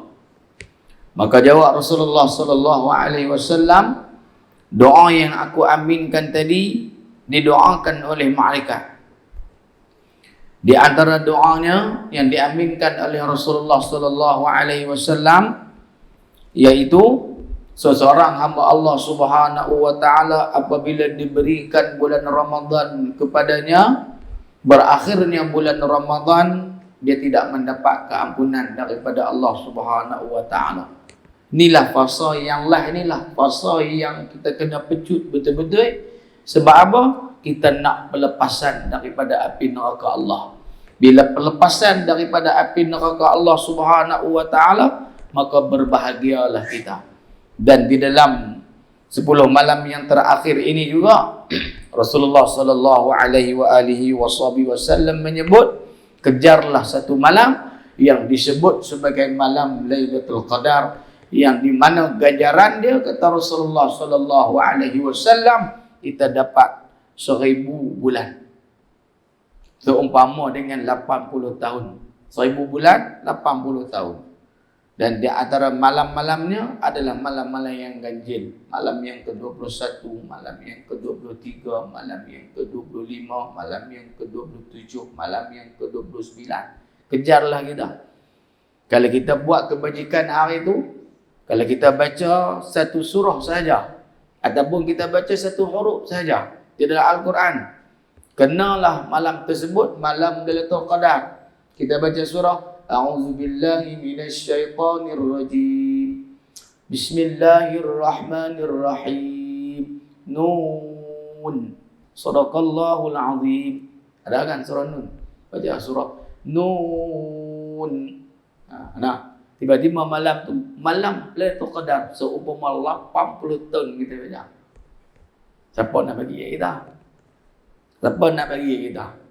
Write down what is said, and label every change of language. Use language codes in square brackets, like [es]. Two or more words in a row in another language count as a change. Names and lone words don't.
[ms] Maka jawab Rasulullah [ar] صلى الله عليه وسلم, [ms] doa yang aku aminkan tadi didoakan oleh malaikat. Di antara doanya yang diaminkan oleh Rasulullah [ar] صلى الله عليه وسلم [ms] yaitu seseorang hamba Allah [ar] سبحانه وتعالى [ms] apabila diberikan bulan Ramadan kepadanya, berakhirnya bulan Ramadan, dia tidak mendapat keampunan daripada Allah [ar] سبحانه وتعالى. [ms] Inilah fasa inilah fasa yang kita kena pecut betul-betul. Sebab apa? Kita nak pelepasan daripada api neraka Allah. Bila pelepasan daripada api neraka Allah [ar] سبحانه وتعالى, [ms] maka berbahagialah kita. Dan di dalam 10 malam yang terakhir ini juga Rasulullah [ar] صلى الله عليه وسلم [ms] menyebut, kejarlah satu malam yang disebut sebagai malam Lailatul Qadar, yang di mana ganjaran dia, kata Rasulullah [ar] صلى الله عليه وسلم, [ms] kita dapat 1000 bulan. Seumpama dengan 80 tahun. 1000 bulan, 80 tahun. Dan di antara malam-malamnya adalah malam-malam yang ganjil. Malam yang ke-21, malam yang ke-23, malam yang ke-25, malam yang ke-27, malam yang ke-29. Kejarlah kita. Kalau kita buat kebajikan hari itu, kalau kita baca satu surah saja, ataupun kita baca satu huruf saja di dalam Al-Quran, kenalah malam tersebut malam Lailatul Qadar. Kita baca surah [ar] أعوذ بالله من الشيطان الرجيم. بسم الله الرحمن الرحيم. نون. صدق الله العظيم. [ms] Ada kan surah Nun? Baca surah Nun. Nah, tiba-tiba malam tu, malam Lailatul Qadar, seumpama 80 tahun kita baca. Siapa nak bagi kita? Siapa nak bagi kita?